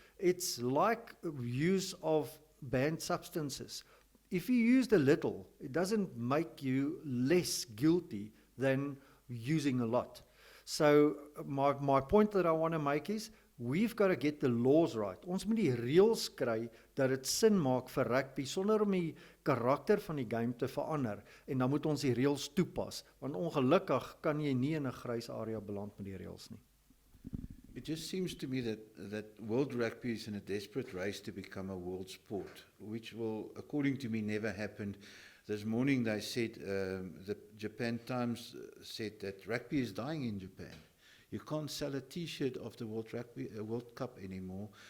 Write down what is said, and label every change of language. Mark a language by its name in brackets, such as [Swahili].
[English] It's like use of banned substances. If you used a little, it doesn't make you less guilty than using a lot. So my point that I want to make is, we've got to get the laws right. [Afrikaans] Ons moet die reëls kry dat dit sin maak vir rugby sonder om die karakter van die game te verander, en dan moet ons die reëls toepas, want ongelukkig kan jy nie in 'n grys area beland met die reëls nie. [English] It just seems to me that world rugby is in a desperate race to become a world sport, which will, according to me, never happen. This morning they said, the Japan Times said that rugby is dying in Japan. You can't sell a T-shirt of the World Cup anymore.